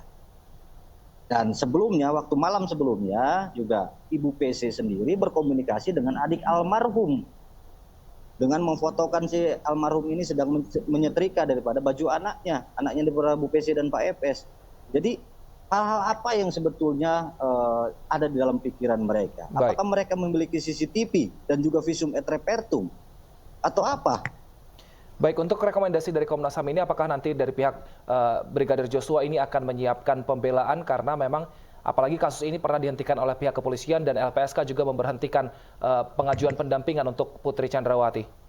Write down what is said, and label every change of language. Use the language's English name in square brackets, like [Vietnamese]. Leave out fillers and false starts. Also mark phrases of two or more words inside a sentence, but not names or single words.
[Indonesian] Dan sebelumnya, waktu malam sebelumnya juga Ibu PC sendiri berkomunikasi dengan adik almarhum dengan memfotokan si almarhum ini sedang menyetrika daripada baju anaknya daripada Bu PC dan Pak FS. Jadi hal-hal apa yang sebetulnya ada di dalam pikiran mereka? Baik. Apakah mereka memiliki CCTV dan juga [Latin] visum et repertum [Indonesian] atau apa? Baik, untuk rekomendasi dari Komnas HAM ini apakah nanti dari pihak Brigadir Joshua ini akan menyiapkan pembelaan karena memang apalagi kasus ini pernah dihentikan oleh pihak kepolisian dan LPSK juga memberhentikan pengajuan pendampingan untuk Putri Chandrawati?